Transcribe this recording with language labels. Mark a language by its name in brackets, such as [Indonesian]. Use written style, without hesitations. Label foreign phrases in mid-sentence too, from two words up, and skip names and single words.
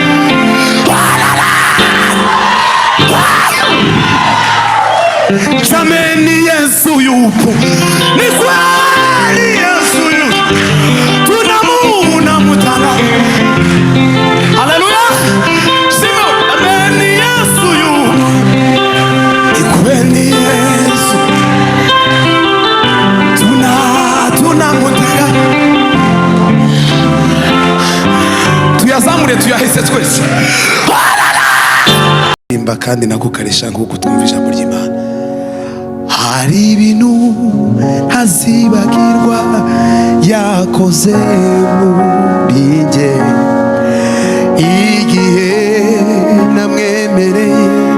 [Swahili] Jameni Yesu yupo, ni kweli Yesu yupo, tunamutanga. Haleluya. Sima, jameni Yesu yupo, ni kweli Yesu, tunamutanga. [Kinyarwanda] Tuyazamure tuyahise twese. Imba kandi nagukarisha nguko twumva ijambo ry'Imana. Hari ibintu ntazibagirwa yakoze muri njye, igihe namwemereye